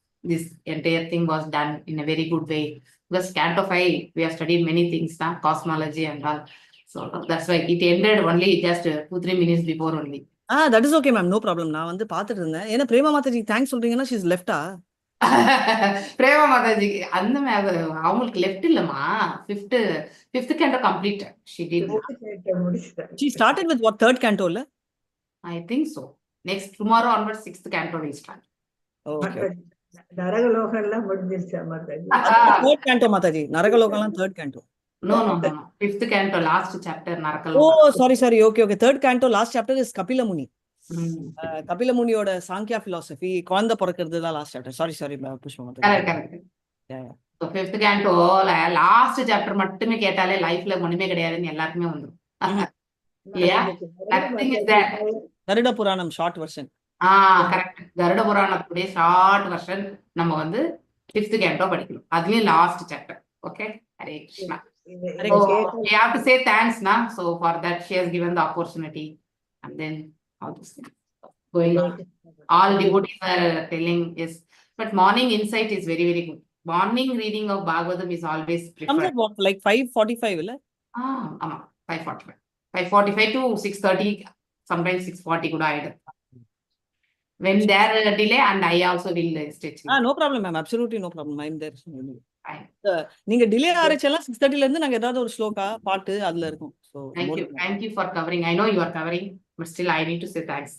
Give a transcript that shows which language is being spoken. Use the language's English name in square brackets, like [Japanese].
[English] This entire thing was done in a very good way. Because Canto 5, we have studied many things, cosmology and all. So that's why it ended only just 2-3 minutes before only. That is okay, ma'am. No problem. [Tamil] நான் வந்து பார்த்துட்டு இருந்தேன். ஏன்னா Prema Mataji thanks சொல்றீங்கன்னா [English] she's left- [Tamil] ஆ? பிரேமா மாதாஜி அந்த அவங்களுக்கு left இல்லமா, [English] fifth canto complete she did. She started with what, third canto இல்ல? I think so. Next tomorrow onwards 6th canto will start. Okay. [Tamil] நரகலோகம்லாம் முடிஞ்சிருச்சா Mataji? [English] Third canto Mataji. நரகலோகம்லாம் third canto. No. 5th canto last chapter நரகலோகம். Oh, sorry. Okay. Third canto last chapter is Kapila Muni. [Tamil] Kapila முனியோட Samkhya philosophy, குழந்தை பிறக்கிறது தான் last chapter. Sorry Pushpa. Correct. So 5th canto last chapter மட்டுமே கேட்டாலே லைஃப்ல ஒண்ணுமே கிடையாதுன்னு எல்லாருக்குமே வந்துரும். [English] இல்லையா? Nothing is that. [Tamil] Garuda Puranam short version. Correct. Garuda புராணத்துடைய short version நம்ம வந்து 5th canto படிக்கணும். அதுலயும் last chapter. Okay. Hare Krishna. [English] We have to say thanks now. So for that she has given the opportunity and then all this thing going on. All devotees are telling is, but morning insight is very very good. Morning reading of Bhagavatam is always preferred. What, like 5:45 இல்ல? [Tamil] ஆமா 5:45 to 6:30, sometimes 6:40 கூட ஆயிடும். [English] When there delay and I also will stretch. No problem ma'am, absolutely no problem. I'm there. [Tamil] நீங்க delay ஆரச்செல்லாம் 6:30 ல இருந்து நாங்க ஏதாவது ஒரு ஸ்லோகா பாட்டு அதுல இருக்கும். [English] So thank you for covering. I know you are covering, but still I need to say thanks.